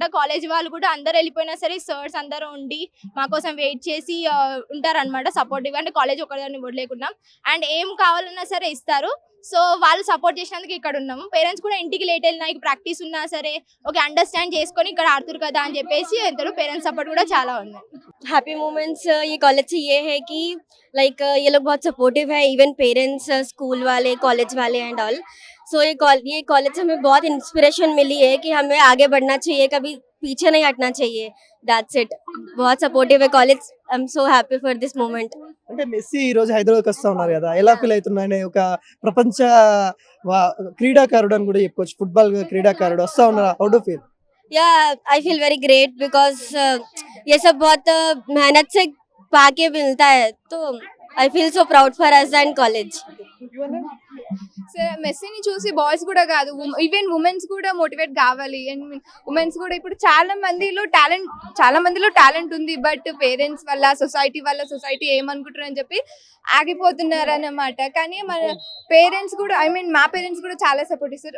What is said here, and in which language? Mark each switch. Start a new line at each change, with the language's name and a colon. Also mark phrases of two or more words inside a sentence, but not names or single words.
Telugu: కాలేజ్ వాళ్ళు కూడా అందరు వెళ్ళిపోయినా సరే సర్స్ అందరూ ఉండి మా కోసం వెయిట్ చేసి ఉంటారనమాట సపోర్టివ్గా. అంటే కాలేజ్ ఒకదాన్ని వదిలేకున్నాం అండ్ ఏం కావాలన్నా సరే ఇస్తారు. సో వాళ్ళు సపోర్ట్ చేసినందుకు ఇక్కడ ఉన్నాము. పేరెంట్స్ కూడా ఇంటికి లేట్ వెళ్ళినా ప్రాక్టీస్ ఉన్నా సరే
English: okay understand
Telugu: చేసుకొని ఇక్కడ ఆడుతురు కదా అని చెప్పేసి ఎంతలో పేరెంట్స్ సపోర్ట్ కూడా చాలా ఉంది.
English: happy moments
Hindi: ये कॉलेज से ये है कि लाइक ये लोग बहुत सपोर्टिव है, इवन पेरेंट्स, स्कूल वाले, कॉलेज वाले
English: and all.
Hindi: सो ये कॉलेज से हमें बहुत इंस्पिरेशन मिली है कि हमें आगे बढ़ना चाहिए, कभी पीछे नहीं हटना चाहिए.
English: that's it.
Hindi: बहुत सपोर्टिव है कॉलेज.
English: I am so happy for this moment.
Telugu: అంటే మెస్సీ ఈ రోజు హైదరాబాద్కి వస్తా ఉన్నారు కదా, ఎలా ఫీల్ అవుతున్నాయని ఒక ప్రపంచ క్రీడాకారుడు అని కూడా చెప్పుకోవచ్చు. ఫుట్బాల్ క్రీడాకారుడు వస్తా ఉన్నారు,
English: how do feel?
Hindi: या
English: I feel very great because
Hindi: ये सब बहुत मेहनत से पाके मिलता है.
English: तो I feel so proud for us and college.
Telugu: మెస్సీని చూసి బాయ్స్ కూడా కాదు
English: even womens
Telugu: కూడా మోటివేట్ కావాలి.
English: and womens
Telugu: కూడా ఇప్పుడు చాలా మందిలో టాలెంట్ ఉంది. బట్ పేరెంట్స్ వల్ల సొసైటీ ఏమనుకుంటారు అని చెప్పి ఆగిపోతున్నారు అన్నమాట. కానీ మన పేరెంట్స్ కూడా మా పేరెంట్స్ కూడా చాలా సపోర్ట్ ఇస్తారు.